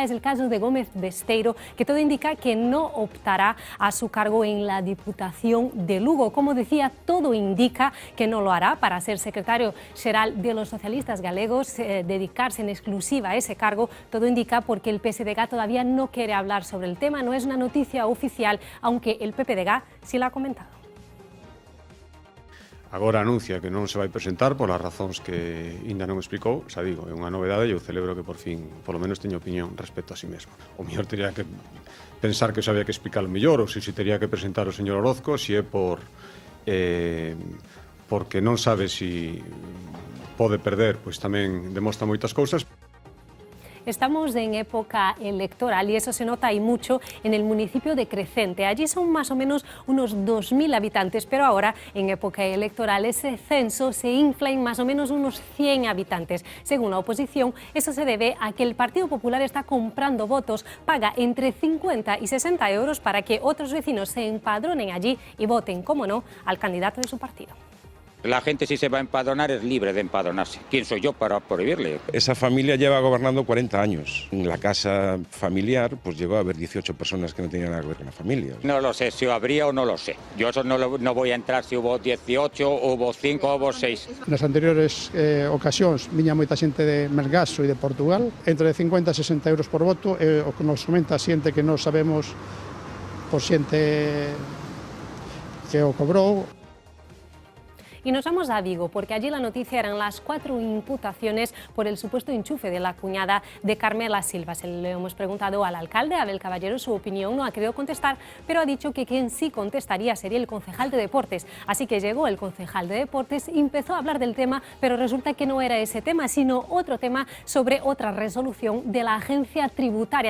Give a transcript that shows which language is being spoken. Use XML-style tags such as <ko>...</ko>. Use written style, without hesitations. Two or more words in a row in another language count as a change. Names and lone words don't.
<es>Es el caso de Gómez Besteiro, que todo indica que no optará a su cargo en la Diputación de Lugo. Como decía, todo indica que no lo hará. Para ser</es> <gl>secretario xeral</gl> <es>de los</es> <gl>socialistas galegos,</gl> <es>dedicarse en exclusiva a ese cargo, todo indica porque el PSDG todavía no quiere hablar sobre el tema. No es una noticia oficial, aunque el PPDG sí la ha comentado.</es> <gl>Agora anuncia que non se vai presentar polas razóns que ainda non explicou, xa digo, é unha novedade e eu celebro que por fin, polo menos teña opinión respecto a si mesmo. O mellor teria que pensar que sabía que explicar mellor ou se teria que presentar o señor Orozco, se é porque non sabe si pode perder, pois tamén demostra moitas cousas.</gl> <es>Estamos en época electoral y eso se nota y mucho en el municipio de Crecente. Allí son más o menos unos 2.000 habitantes, pero ahora en época electoral ese censo se infla en más o menos unos 100 habitantes. Según la oposición, eso se debe a que el Partido Popular está comprando votos, paga entre 50 y 60 euros para que otros vecinos se empadronen allí y voten, como no, al candidato de su partido. La gente, si se va a empadronar, es libre de empadronarse. ¿Quién soy yo para prohibirle? Esa familia lleva gobernando 40 años. En la casa familiar pues llegó a haber 18 personas que no tenían nada que ver con la familia. No lo sé, si habría o no lo sé. Yo eso no voy a entrar si hubo 18, hubo 5, hubo 6.</es> <gl>Nas anteriores ocasións viña moita xente de Melgaso e de Portugal, entre 50 e 60 euros por voto, o que nos comenta a xente que non sabemos por xente que o cobrou.</gl> <es>Y nos vamos a Vigo, porque allí la noticia eran las 4 imputaciones por el supuesto enchufe de la cuñada de Carmela Silva. Se le hemos preguntado al alcalde, Abel Caballero, su opinión, no ha querido contestar, pero ha dicho que quien sí contestaría sería el concejal de Deportes. Así que llegó el concejal de Deportes, empezó a hablar del tema, pero resulta que no era ese tema, sino otro tema sobre otra resolución de la agencia tributaria.</es>